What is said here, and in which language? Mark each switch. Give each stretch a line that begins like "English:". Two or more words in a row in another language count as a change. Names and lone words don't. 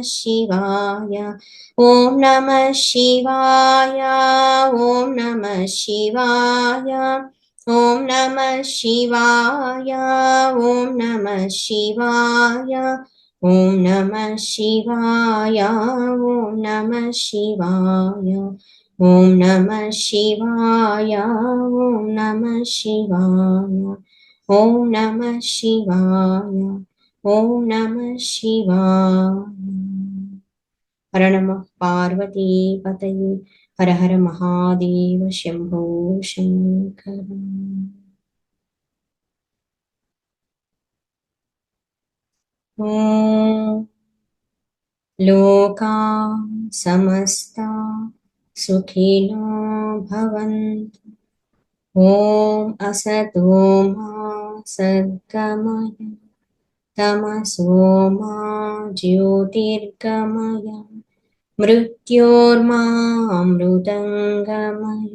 Sanskrit: శివాయ, ఓం నమః శివాయ, ఓం నమః శివాయ, ఓం నమః శివాయ, ఓం నమః శివాయ, ఓం నమః శివాయ, ఓం నమః శివాయ, ఓం నమః శివాయ, ఓం నమః శివాయ, ఓం నమః శివాయ, ఓం నమః శివాయ. హర నమః పార్వతీపతయే, హర హర మహాదేవ, శంభో శంకర. ॐ लोका समस्ता सुखिनो भवन्तु। ॐ असतो मा सद्गमय तमसो मा ज्योतिर्गमय मृत्योर्मामृतङ्गमय।